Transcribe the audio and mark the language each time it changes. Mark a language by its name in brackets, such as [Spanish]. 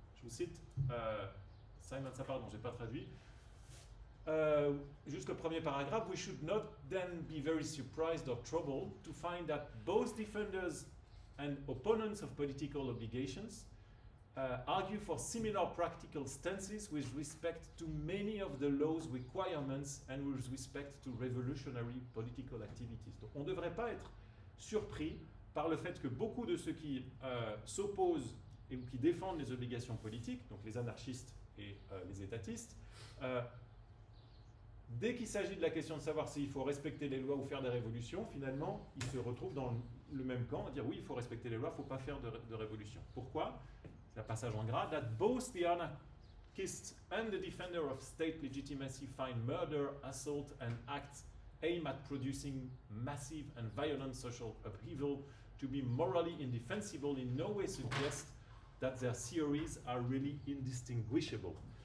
[French] Je vous cite Simon Sapard, dont je n'ai pas traduit. Juste le premier paragraphe. [English] We should not then be very surprised or troubled to find that both defenders and opponents of political obligations argue for similar practical stances with respect to many of the law's requirements and with respect to revolutionary political activities. [French] Donc on ne devrait pas être surpris par le fait que beaucoup de ceux qui s'opposent ou qui défendent les obligations politiques, donc les anarchistes et les étatistes, dès qu'il s'agit de la question de savoir s'il faut respecter les lois ou faire des révolutions, finalement, ils se retrouvent dans le même camp, à dire oui, il faut respecter les lois, il ne faut pas faire de révolution. Pourquoi ? C'est un passage en gras. [English] That both the anarchist and the defender of state legitimacy find murder, assault and acts aimed at producing massive and violent social upheaval to be morally indefensible in no way suggest that their theories are really indistinguishable.